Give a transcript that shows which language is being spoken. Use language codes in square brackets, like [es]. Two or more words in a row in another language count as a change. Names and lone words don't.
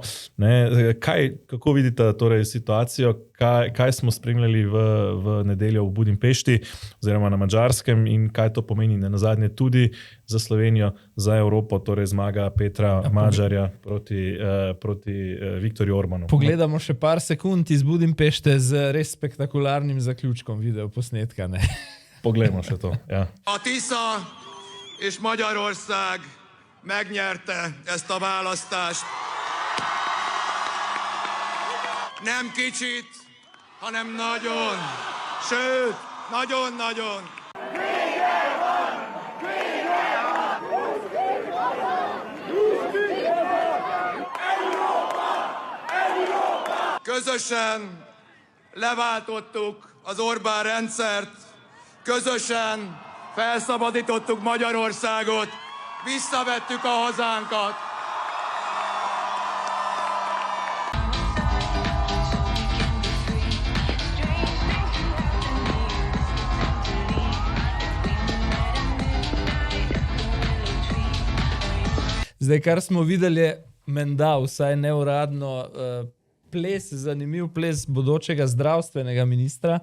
[sl] Kako vidite torej situacijo, kaj smo spremljali v nedeljo v Budimpešti oziroma na Madžarskem in kaj to pomeni nenazadnje tudi za Slovenijo, za Evropo, torej zmaga Petra Madžarja proti Viktorju Orbanu. Pogledamo še par sekund iz Budimpešte z res spektakularnim zaključkom videoposnetka. Ne? Poglejmo še to. Ja. [hu] A Tisza és Magyarország megnyerte ezt a választást. Nem kicsit, hanem nagyon. Sőt, nagyon-nagyon. Közösen leváltottuk az Orbán rendszert, közösen felszabadítottuk Magyarországot, visszavettük a hazánkat. [sl] Zdaj, kar smo videli, je menda, vsaj neuradno, zanimiv ples bodočega zdravstvenega ministra.